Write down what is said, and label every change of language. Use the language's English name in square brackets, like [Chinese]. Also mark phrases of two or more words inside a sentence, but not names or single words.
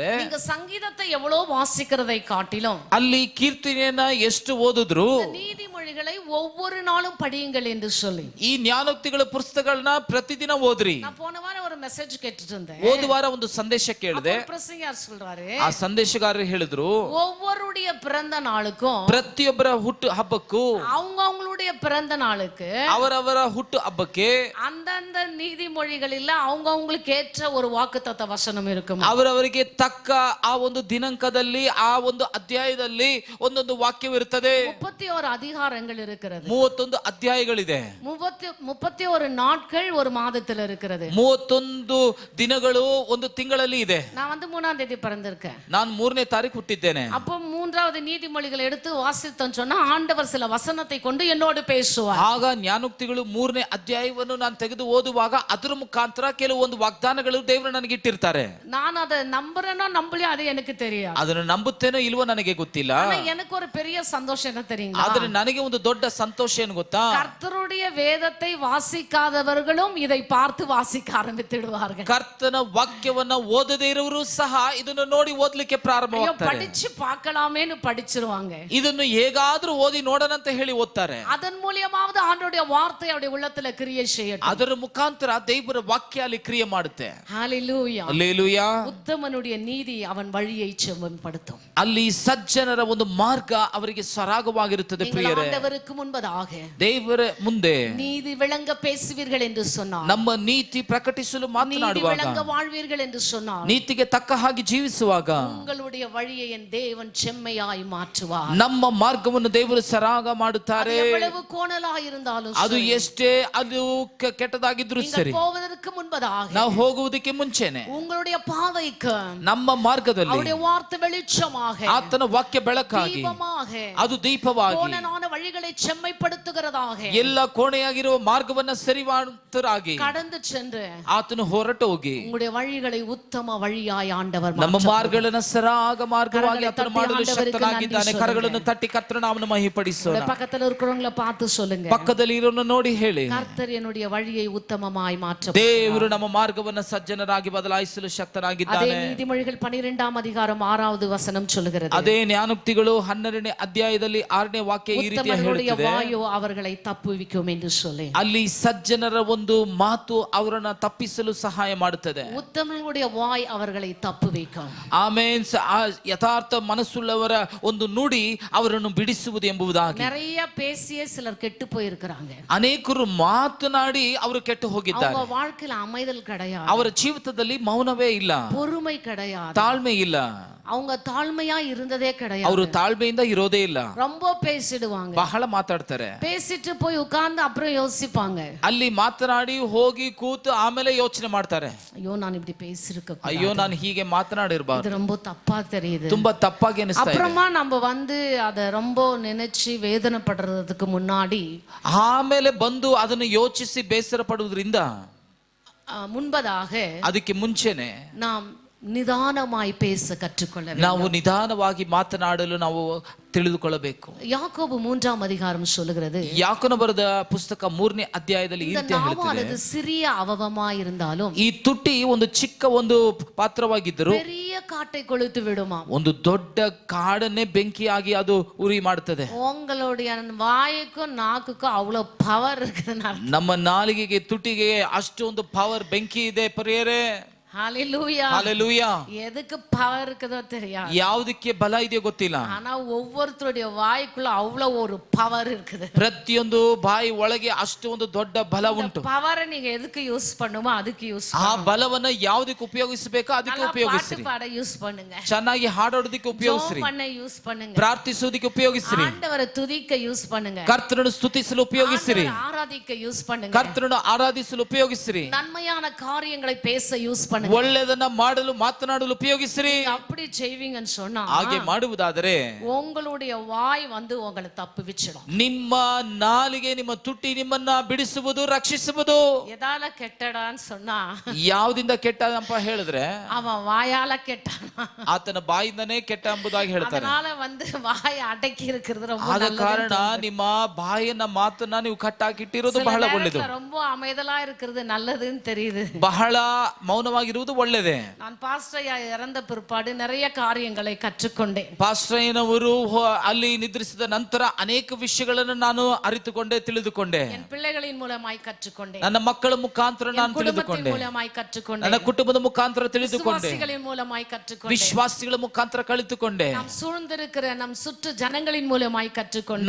[Tamil] நீங்க சங்கீதத்தை எவ்வளவு வாசிக்கிறதை காட்டிலும் [Kannada] ಅಲ್ಲಿ ಕೀರ್ತನೆಯನ್ನ ಎಷ್ಟು ಓದಿದ್ರು [Tamil] நீதிமொழிகளை ஒவ்வொரு நாளும் படியுங்கள் என்று சொல்லி. [Kannada] ಈ ಜ್ಞಾನೋಕ್ತಿಗಳ ಪುಸ್ತಕಗಳನ್ನ ಪ್ರತಿದಿನ ಓದ್ರಿ. [Tamil] நான் போன வாரம் ஒரு மெசேஜ் கேட்டுட்டு இருந்தேன். [Kannada] ಹೋದ ವಾರ ಒಂದು ಸಂದೇಶ ಕೇಳಿದೆ. [Tamil] பிரசங்கியார் சொல்றாரு, [Kannada] ಆ ಸಂದೇಶಗಾರರು ಹೇಳಿದ್ರು, [Tamil] ஒவ்வொருடைய பிறந்த நாளுக்கும் [Kannada] ಪ್ರತಿಯೊಬ್ಬರ ಹುಟ್ಟು ಹಬ್ಬಕ್ಕೂ [Tamil] அவங்களுடைய பிறந்த நாளுக்கு [Kannada] ಅವರವರ ಹುಟ್ಟು ಹಬ್ಬಕ್ಕೆ [Tamil] அந்தந்த நீதிமொழிகளில் அவங்களுக்கு ஏற்ற ஒரு வாக்குத்தத்த வசனம் இருக்கும். [Kannada] ಅವರವರಿಗೆ ತಕ್ಕ ಆ ಒಂದು ದಿನಾಂಕದಲ್ಲಿ ಆ ಒಂದು ಅಧ್ಯಾಯದಲ್ಲಿ ಒಂದೊಂದು ವಾಕ್ಯವಿರುತ್ತದೆ. [Tamil] 31 அதிகாரங்கள் இருக்கிறது. [Kannada] 31 ಅಧ್ಯಾಯಗಳಿದೆ. [Tamil] 31 நாட்கள் ஒரு மாதத்துல இருக்கிறது. [Kannada] 31 ದಿನಗಳು ಒಂದು ತಿಂಗಳಲ್ಲಿ ಇದೆ. [Tamil] நான் 3ஆம் தேதி பிறந்திருக்கேன். [Kannada] ನಾನು 3ನೇ ತಾರೀಕು ಹುಟ್ಟಿದ್ದೇನೆ. [Tamil] அப்போ 3வது நீதிமொழிகளை எடுத்து வாசித்தோன்னு சொன்னா ஆண்டவர் சில வசனத்தை கொண்டு என்னோடு பேசுவார். [Kannada] ಆಗ ಜ್ಞಾನೋಕ್ತಿಗಳು 3ನೇ ಅಧ್ಯಾಯವನ್ನು ನಾನು ತೆಗೆದು ಓದುವಾಗ ಅದರ ಮುಖಾಂತರ ಕೆಲವೊಂದು ವಾಗ್ದಾನಗಳು ದೇವರು ನನಗೆ ಇಟ್ಟಿರ್ತಾರೆ. [Tamil] நான் அதை நம்புறேனோ நம்பலையோ அது எனக்கு தெரியாது. [Kannada] ಅದನ್ನು ನಂಬುತ್ತೇನೋ ಇಲ್ವೋ ನನಗೆ ಗೊತ್ತಿಲ್ಲ. [Tamil] ஆனா எனக்கு ஒரு பெரிய சந்தோஷம் என்ன தெரியுங்களா? [Kannada] ಆದ್ರೆ ನನಗೆ ಒಂದು ದೊಡ್ಡ ಸಂತೋಷ ಏನು ಗೊತ್ತಾ? [Tamil] கர்த்தருடைய வேதத்தை வாசிக்காதவர்களும் இதை பார்த்து வாசிக்க ஆரம்பித்திடுவார்கள். [Kannada] ಕರ್ತನ ವಾಕ್ಯವನ್ನ ಓದದೇ ಇರುವರು ಸಹ ಇದನ್ನು ನೋಡಿ ಓದಲಿಕ್ಕೆ ಪ್ರಾರಂಭವಾಗ್ತಾರೆ. [Tamil] படிச்சு பார்க்கலாமேன்னு படிச்சிருவாங்க. [Kannada] ಇದನ್ನು ಹೇಗಾದ್ರೂ ಓದಿ ನೋಡೋಣ ಅಂತ ಹೇಳಿ ಓದ್ತಾರೆ. [Tamil] அதன் மூலமாவது ஆண்டவருடைய வார்த்தை அவருடைய உள்ளத்துல கிரியை செய்யட்டும். [Kannada] ಅದರ ಮುಖಾಂತರ ದೇವರ ವಾಕ್ಯ ಅಲ್ಲಿ ಕ್ರಿಯೆ ಮಾಡುತ್ತೆ. [Tamil] ஹalleluya. [Kannada] ಹಲ್ಲೆಲೂಯಾ. [Tamil] உத்தமனுடைய நீதி அவன் வழியை செம்மைப்படுத்தும். [Kannada] ಅಲ್ಲಿ ಸಜ್ಜನರ ಒಂದು ಮಾರ್ಗ ಅವರಿಗೆ ಸರಾಗವಾಗಿರುತ್ತದೆ. ಪ್ರಿಯರೇ, [Tamil] ஆண்டவருக்கு முன்பதாக [Kannada] ದೇವರ ಮುಂದೆ [Tamil] நீதி விளங்க பேசுவீர்கள் என்று சொன்னார். [Kannada] ನಮ್ಮ ನೀತಿ ಪ್ರಕಟಿಸಲು ನುಡಿಸಲು [Tamil] நீதி [Kannada] ಮಾತನಾಡುವಾಗ, [Tamil] விளங்க வாழ்வீர்கள் என்று சொன்னார். [Kannada] ನೀತಿಗೆ ತಕ್ಕ ಹಾಗೆ ಜೀವಿಸುವಾಗ [Tamil] உங்களுடைய வழியை என் தேவன் செம்மையாய் மாற்றுவார். [Kannada] ನಮ್ಮ ಮಾರ್ಗವನ್ನು ದೇವರು ಸರಾಗ ಮಾಡುತ್ತಾರೆ. [Tamil] எவ்வளவு கோணலாய் இருந்தாலும் [Kannada] ಅದು ಎಷ್ಟೇ ಅದು ಕೆಟ್ಟದಾಗಿದ್ರು ಸರಿ, [Tamil] போவதற்கு முன்பதாக [Kannada] ನಾವು ಹೋಗುವುದಕ್ಕೆ ಮುಂಚೆನೆ [Tamil] உங்களுடைய பாதைக்கு [Kannada] ನಮ್ಮ ಮಾರ್ಗದಲ್ಲಿ [Tamil] அவருடைய வார்த்தை வெளிச்சமாக, [Kannada] ಆತನ ವಾಕ್ಯ ಬೆಳಕಾಗಿ, [Tamil] தீபமாக, [Kannada] ಅದು ದೀಪವಾಗಿ, [Tamil] கோணலான வழிகளை செம்மைப்படுத்துகிறதாக, [Kannada] ಎಲ್ಲ ಕೋಣೆಯಾಗಿರುವ ಮಾರ್ಗವನ್ನ ಸರಿಮಾಡುತ್ತರಾಗಿ [Tamil] கடந்து சென்று [Kannada] ಆತನು ಹೊರಟು ಹೋಗಿ [Tamil] உங்களுடைய வழிகளை ಉತ್ತಮ வழிಯಾய் ಆಂಡவர் [Kannada] ನಮ್ಮ ಮಾರ್ಗಗಳನ್ನು ಸರಾಗ ಮಾರ್ಗವಾಗಿ ಆತನು ಮಾಡಲು ಶಕ್ತನಾಗಿದ್ದಾನೆ. ಕರಗಳನ್ನು ತಟ್ಟಿ ಕರ್ತನ ನಾಮವನ್ನು ಮಹಿಮೆಪಡಿಸೋಣ. [Tamil] பக்கத்துல இருக்கிறவங்கள பார்த்து சொல்லுங்க, [Kannada] ಪಕ್ಕದಲ್ಲಿ ಇರೋನು ನೋಡಿ ಹೇಳಿ, [Tamil] கர்த்தர் என்னுடைய வழியை உத்தமமாய் மாற்ற [Kannada] ದೇವರು ನಮ್ಮ ಮಾರ್ಗವನ್ನ ಸಜ್ಜನರಾಗಿ ಬದಲಾಯಿಸಲು [Tamil] அதே [Kannada] ಶಕ್ತನಾಗಿದ್ದಾನೆ. [Tamil] நீதிமொழிகள் 12 அதிகாரம் 6வது வசனம் சொல்லுகிறது, [Kannada] ಅದೇ ಜ್ಞಾನೋಕ್ತಿಗಳು 12ನೇ ಅಧ್ಯಾಯದಲ್ಲಿ 6ನೇ ವಾಕ್ಯ ಈ ರೀತಿ [Tamil] உத்தமனுடைய [Kannada] ಹೇಳುತ್ತದೆ, [Tamil] வாயு அவர்களை தப்புவிக்கும் என்று சொல்லி. [Kannada] ಅಲ್ಲಿ ಸಜ್ಜನರ ಒಂದು ಮಾತು ಅವರನ್ನ ತಪ್ಪಿಸಲು ಸಹಾಯ ಮಾಡುತ್ತದೆ. [Tamil] உத்தமனுடைய வாய் அவர்களை தப்புவிக்கும். [Kannada] ಆಮೇನ್. ಯಥಾರ್ಥ ಮನಸ್ಸುಳ್ಳವರ ಒಂದು ನುಡಿ ಅವರನ್ನು ಬಿಡಿಸುವುದು ಎಂಬುದಾಗಿ. [Tamil] நிறைய பேசியே சிலர் கெட்டு போயிருக்கிறாங்க. [Kannada] ಅನೇಕರು ಮಾತನಾಡಿ ಅವರು ಕೆಟ್ಟು ಹೋಗಿದ್ದಾರೆ. [Tamil] அவங்க வாழ்க்கையில அமைதல் கிடையாது, [Kannada] ಅವರ ಜೀವಿತದಲ್ಲಿ ಮೌನವೇ ಇಲ್ಲ, [Tamil] பொறுமை கிடையாது, [Kannada] ತಾಳ್ಮೆ ಇಲ್ಲ, [Tamil] அவங்க தாழ்மையா இருந்ததே கிடையாது. [Kannada] ಅವರು ತಾಳ್ಮೆಯಿಂದ ಇರೋದೇ ಇಲ್ಲ, [Tamil] ரொம்ப பேசிடுவாங்க, [Kannada] ಬಹಳ ಮಾತಾಡ್ತಾರೆ. [Tamil] பேசிட்டு போய் உட்கார்ந்து அப்புறம் யோசிப்பாங்க, [Kannada] ಅಲ್ಲಿ ಮಾತನಾಡಿ ಹೋಗಿ ಕೂತು ಆಮೇಲೆ ಯೋಚನೆ ಮಾಡ್ತಾರೆ, [Tamil] ஐயோ நான் இப்படி பேசிருக்க, [Kannada] ಅಯ್ಯೋ ನಾನು ಹೀಗೆ ಮಾತನಾಡಿರ್ಬಾರ್ದು, [Tamil] இது ரொம்ப தப்பா தெரியுது. [Kannada] ತುಂಬಾ ತಪ್ಪಾಗಿ ಅನಿಸ್ತಾ ಇದೆ. [Tamil] அப்புறமா நம்ம வந்து அத ரொம்ப நினைச்சு வேதனைப்படுறதுக்கு முன்னாடி, [Kannada] ಆಮೇಲೆ ಬಂದು ಅದನ್ನು ಯೋಚಿಸಿ ಬೇಸರ ಪಡುವುದರಿಂದ [Tamil] முன்பதாக [Kannada] ಅದಕ್ಕೆ ಮುಂಚೆನೆ [Tamil] நாம் நிதானமாய் பேச கற்றுக்கொள்ள வேண்டும். [Kannada] ನಾವು ನಿಧಾನವಾಗಿ ಮಾತನಾಡಲು ನಾವು ತಿಳಿದುಕೊಳ್ಳಬೇಕು. [Tamil] யாக்கோபு 3 அதிகாரம் சொல்லுகிறது, [Kannada] ಯಾಕೋನ ಬರೆದ ಪುಸ್ತಕ 3ನೇ ಅಧ್ಯಾಯದಲ್ಲಿ ಈ [Tamil] இந்த [Kannada] ರೀತಿ ಹೇಳುತ್ತದೆ, [Tamil] நாவானது சிறிய அவவமாய் இருந்தாலும் [Kannada] ಈ ತುಟಿ ಒಂದು ಚಿಕ್ಕ ಒಂದು ಪಾತ್ರವಾಗಿದ್ದರೂ [Tamil] பெரிய காட்டை கொளுத்து விடுமா. [Kannada] ಒಂದು ದೊಡ್ಡ ಕಾಡನ್ನೇ ಬೆಂಕಿಯಾಗಿ ಅದು ಉರಿ ಮಾಡುತ್ತದೆ. [Tamil] உங்களுடைய வாய்க்கும் நாக்குக்கும் அவ்வளவு பவர் இருக்குதுன்னா, [Kannada] ನಮ್ಮ ನಾಲಿಗೆಗೆ ತುಟಿಗೆ ಅಷ್ಟೊಂದು ಪವರ್, ಬೆಂಕಿ ಇದೆ ಪ್ರಿಯರೇ. [Tamil] ஹalleluya. [Kannada] ಹಲ್ಲೆಲೂಯಾ. [Tamil] எதுக்கு பவர் இருக்குதோ தெரியாது, [Kannada] ಯಾವುದಕ್ಕೆ ಬಲ ಇದೆಯೋ ಗೊತ್ತಿಲ್ಲ, [Tamil] ஆனா ஒவ்வொருத்தருடைய வாய்க்குள்ள அவ்வளவு ஒரு பவர் இருக்குது. [Kannada] ಪ್ರತಿಯೊಂದು ಬಾಯಿ ಒಳಗೆ ಅಷ್ಟು ಒಂದು ದೊಡ್ಡ ಬಲ ಉಂಟು. [Tamil] பவரை நீங்க எதுக்கு யூஸ் பண்ணுமோ அதுக்கு யூஸ் [Kannada] ಆ ಬಲವನ್ನ ಯಾವುದಕ್ಕೆ ಉಪಯೋಗಿಸಬೇಕೋ ಅದಕ್ಕೆ [Tamil] பாட்டு [Kannada] ಉಪಯೋಗಿಸ್ರಿ. [Tamil] பாட யூஸ் பண்ணுங்க, [Kannada] ಚೆನ್ನಾಗಿ ಹಾಡೋದಕ್ಕೆ ಉಪಯೋಗಿಸ್ರಿ, [Tamil] ஜெபம் பண்ண யூஸ் பண்ணுங்க, [Kannada] ಪ್ರಾರ್ಥಿಸೋದಕ್ಕೆ ಉಪಯೋಗಿಸ್ರಿ, [Tamil] ஆண்டவரை துதிக்க யூஸ் பண்ணுங்க, [Kannada] ಕರ್ತನನ್ನು ಸ್ತುತಿಸಲು ಉಪಯೋಗಿಸ್ರಿ, [Tamil] ஆண்டவரை ஆராதிக்க யூஸ் பண்ணுங்க, [Kannada] ಕರ್ತನನ್ನು ಆರಾಧಿಸಲು ಉಪಯೋಗಿಸ್ರಿ, [Tamil] நன்மையான காரியங்களை பேச யூஸ் பண்ணுங்க. [Kannada] ಒಳ್ಳೆಯದನ್ನ ಮಾಡಲು ಮಾತನಾಡಲು ಉಪಯೋಗಿಸ್ರಿ. [Tamil] அப்படி செய்வீங்கன்னு சொன்னா [Kannada] ಹಾಗೆ ಮಾಡುವುದಾದರೆ [Tamil] உங்களுடைய வாய் வந்து உங்களை தப்புவிச்சிடும். [Kannada] ನಿಮ್ಮ ನಾಲಿಗೆ, ನಿಮ್ಮ ತುಟಿ ನಿಮ್ಮನ್ನ ಬಿಡಿಸುವುದು, ರಕ್ಷಿಸುವುದು. [Tamil] எதால கெட்டடான்னு சொன்னா [Kannada] ಯಾವ್ದಿಂದ ಕೆಟ್ಟ ಅಂತ ಹೇಳಿದ್ರೆ [Tamil] அவன் வாயால கெட்டான், [Kannada] ಆತನ ಬಾಯಿಂದನೇ ಕೆಟ್ಟ ಎಂಬುದಾಗಿ ಹೇಳ್ತಾರೆ. [Tamil] அதனால வந்து வாயை ಅಡக்கಿ இருக்கிறது ரொம்ப [Kannada] ಆದ [Tamil] நல்லது. [Kannada] ಕಾರಣ ನಿಮ್ಮ ಬಾಯನ್ನ ಮಾತನ್ನ ನೀವು ಕಟ್ಟಾಕಿಟ್ಟಿರೋದು ಬಹಳ ಒಳ್ಳೆಯದು. [Tamil] ரொம்ப அமைதலா இருக்கிறது நல்லதுன்னு தெரியுது. [Kannada] ಬಹಳ ಮೌನವಾಗಿರುವುದು ಒಳ್ಳೆಯದೇ. [Tamil] நான் பாஸ்டர் இறந்த பிற்பாடு நிறைய காரியங்களை கற்றுக்கொண்டேன். [Kannada] ಪಾಸ್ಟ್ರಯ್ಯನವರು ಅಲ್ಲಿ ನಿದ್ರಿಸಿದ ನಂತರ ಅನೇಕ ವಿಷಯಗಳನ್ನು ನಾನು ಅರಿತುಕೊಂಡೆ, ತಿಳಿದುಕೊಂಡೆ. [Tamil] என் பிள்ளைகளின் மூலமாய் கற்றுக்கொண்டேன், [Kannada] ನನ್ನ ಮಕ್ಕಳ ಮುಖಾಂತರ ನಾನು ತಿಳಿದುಕೊಂಡೆ, [Tamil] மூலமாய் கற்றுக்கொண்டேன், [Kannada] ನನ್ನ ಕುಟುಂಬದ ಮುಖಾಂತರ ತಿಳಿದುಕೊಂಡೆ, [Tamil] விசுவாசிகளின் மூலமாய் கற்றுக்கொண்டேன், [Kannada] ವಿಶ್ವಾಸಿಗಳ ಮುಖಾಂತರ ಕಲಿತುಕೊಂಡೆ, [Tamil] நாம் சூழ்ந்திருக்கிற நம் சுற்று ஜனங்களின் மூலமாய் கற்றுக்கொண்டேன்.